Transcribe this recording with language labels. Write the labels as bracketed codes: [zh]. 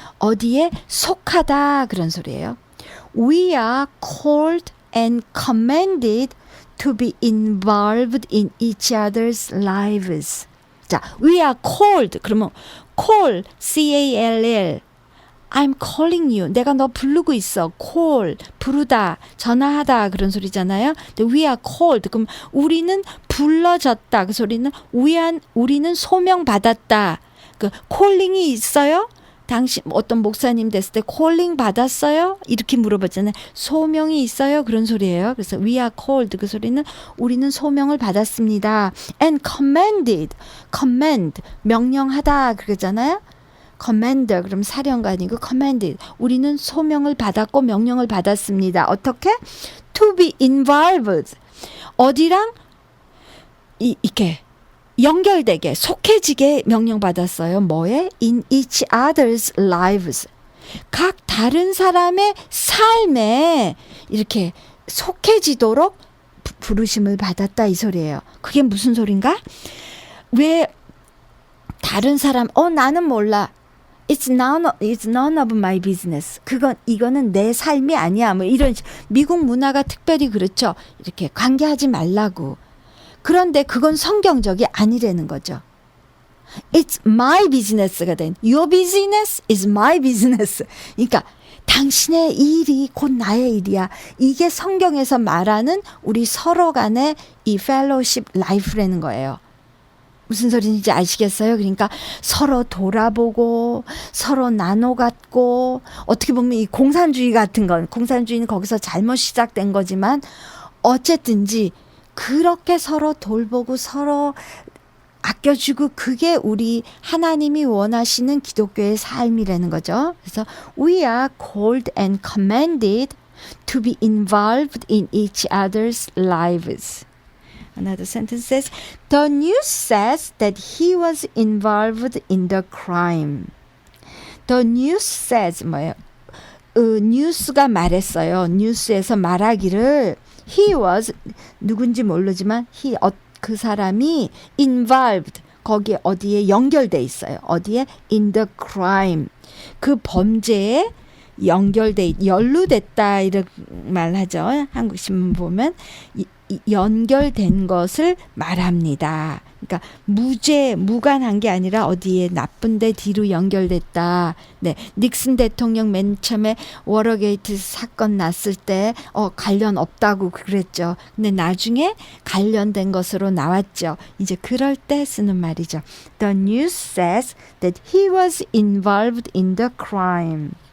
[ko] 어디에 속하다 그런 소리예요. [en] We are called and commanded to be involved in each other's lives. 자, we are called. 그러면 call, C-A-L-L. I'm calling you. [ko] 내가 너 부르고 있어. call, 부르다, 전화하다 그런 소리잖아요. [en] 근데 we are called. [ko] 그럼 우리는 불러졌다. 그 소리는 우리는 소명받았다. 그 calling이 있어요? 당신 어떤 목사님 됐을 때 콜링 받았어요? 이렇게 물어봤잖아요. 소명이 있어요? 그런 소리예요. 그래서 [en] we are called [ko] 그 소리는 우리는 소명을 받았습니다. [en] And commanded, command [ko] 명령하다 그러잖아요. commander 그럼 사령관이고 commanded 우리는 소명을 받았고 명령을 받았습니다. 어떻게? [en] To be involved [ko] 어디랑 이렇게 연결되게 속해지게 명령받았어요. 뭐에? [en] In each other's lives. [ko] 각 다른 사람의 삶에 이렇게 속해지도록 부르심을 받았다 이 소리예요. 그게 무슨 소린가? 왜 다른 사람 나는 몰라. [en] It's none of my business. [ko] 이거는 내 삶이 아니야. 뭐 이런 미국 문화가 특별히 그렇죠. 이렇게 관계하지 말라고. 그런데 그건 성경적이 아니라는 거죠. [en] It's my business가 된 your business is my business. [ko] 그러니까 당신의 일이 곧 나의 일이야. 이게 성경에서 말하는 우리 서로 간의 이 fellowship life라는 거예요. 무슨 소리인지 아시겠어요? 그러니까 서로 돌아보고 서로 나눠 갖고 어떻게 보면 이 공산주의 같은 건 공산주의는 거기서 잘못 시작된 거지만 어쨌든지 그렇게 서로 돌보고 서로 아껴주고 그게 우리 하나님이 원하시는 기독교의 삶이라는 거죠. [en] 그래서 we are called and commanded to be involved in each other's lives. Another sentence says, the news says that he was involved in the crime. The news says 뭐예요? [ko] 뉴스가 말했어요. 뉴스에서 말하기를 [en] he was [ko] 누군지 모르지만 그 사람이 involved 거기에 어디에 연결돼 있어요. 어디에 [en] in the crime [ko] 그 범죄에 연루됐다 이런 말하죠. 한국 신문 보면 연결된 것을 말합니다. 그러니까 무관한 게 아니라 어디에 나쁜데 뒤로 연결됐다. 네, 닉슨 대통령 맨 처음에 워터게이트 사건 났을 때 관련 없다고 그랬죠. 근데 나중에 관련된 것으로 나왔죠. 이제 그럴 때 쓰는 말이죠. [en] The news says that he was involved in the crime.